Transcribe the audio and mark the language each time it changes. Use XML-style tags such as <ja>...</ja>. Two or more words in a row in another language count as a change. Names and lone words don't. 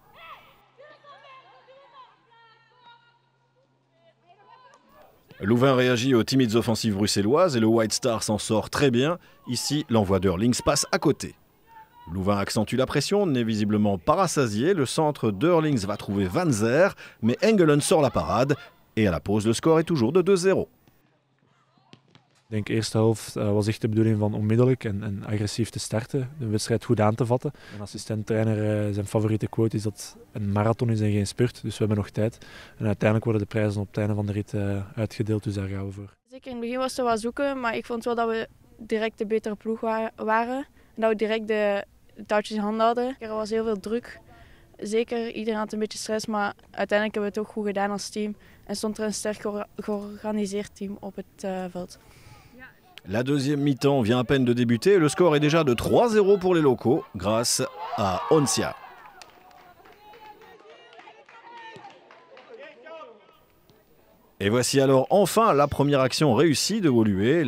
<fr>Louvain réagit aux timides offensives bruxelloises et le White Star s'en sort très bien. Ici, l'envoi d'Eurlings passe à côté. Louvain accentue la pression, n'est visiblement pas rassasié. Le centre d'Eurlings va trouver Van Zer, mais Engelen sort la parade. Et à la pause, le score est toujours de 2-0.</fr> <nl>Ik denk de eerste helft was echt de bedoeling van onmiddellijk en agressief te starten, de wedstrijd goed aan te vatten. Een assistent-trainer, zijn favoriete quote is dat een marathon is en geen spurt, dus we hebben nog tijd. En uiteindelijk worden de prijzen op het einde van de rit uitgedeeld, dus daar gaan we voor. Zeker in het begin was het wel zoeken, maar ik vond wel dat we direct de betere ploeg waren. En dat we direct de touwtjes in handen hadden. Er was heel veel druk. Zeker, iedereen had een beetje stress, maar uiteindelijk hebben we het ook goed gedaan als team. En stond er een sterk georganiseerd team op het veld.</nl> <fr>La deuxième mi-temps vient à peine de débuter et le score est déjà de 3-0 pour les locaux grâce à Onsia. Et voici alors enfin la première action réussie de Woluwe.</fr>